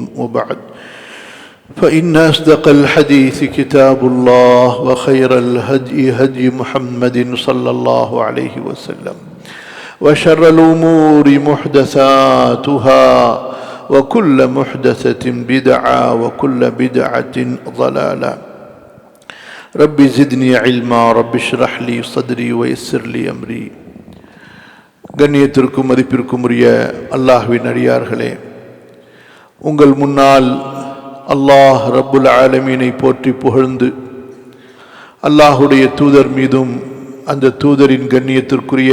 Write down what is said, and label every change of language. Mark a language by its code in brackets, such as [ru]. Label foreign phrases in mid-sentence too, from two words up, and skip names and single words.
[ar] وبعد، فإن أصدق الحديث كتاب الله وخير الهدي هدي محمد صلى الله عليه وسلم وشر الأمور محدثاتها وكل محدثة بدعة وكل بدعة ضلالة. رب زدني علما رب اشرح لي صدري ويسر لي أمري. [ta] கண்ணியத்திற்கும் மதிப்பிற்கும் உரிய அல்லாஹ்வின் அடியார்களே, உங்கள் முன்னால் அல்லாஹ் [ar] رب العالمين [ta] போற்றி புகழ்ந்து அல்லாஹுடைய தூதர் மீதும் அந்த தூதரின் கண்ணியத்திற்குரிய